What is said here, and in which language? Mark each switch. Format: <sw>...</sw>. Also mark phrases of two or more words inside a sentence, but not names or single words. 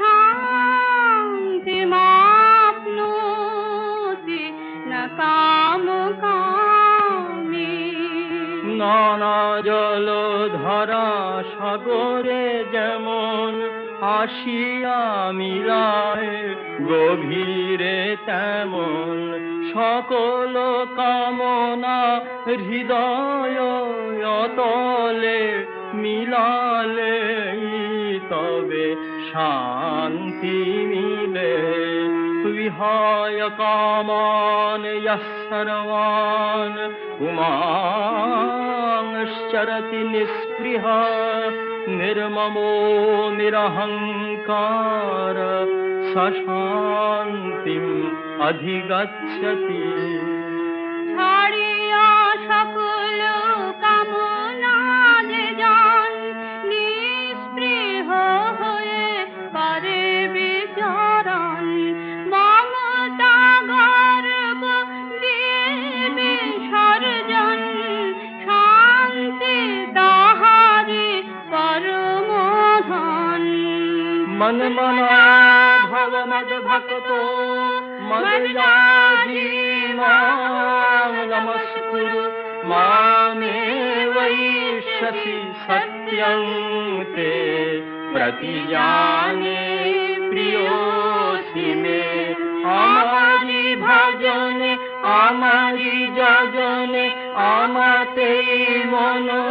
<sa>शान्तिमाप्नोति न कामकामी</sa> <bn>নানা জলধারা সাগরে যেমন আসিয়া মিলায় গভীরে তেমন সকল কামনা হৃদয় অতলে মিলালে তবে শান্তি মিলে</bn> <sa>विहाय कामान यः सर्वान् पुमांश्चरति निःस्पृह निर्ममो निरहंकार स शान्तिम् अधिगच्छति</sa> <bn>ছাড়িয়া সকল কামনা যে জান নিঃস্পৃহ হয়ে করে বিচরণ মমতা গর্ব দিয়ে বিসর্জন শান্তি তাহারি পরম ধন</bn> <sa>मन मना भव मद भक्तो मदयाजी मां नमस्कुरु मामे वैष्यसि सत्यं ते प्रतिजाने प्रियोसि मे</sa> <bn>আমারি ভজনে আমারি যজনে আমাতে মন</bn>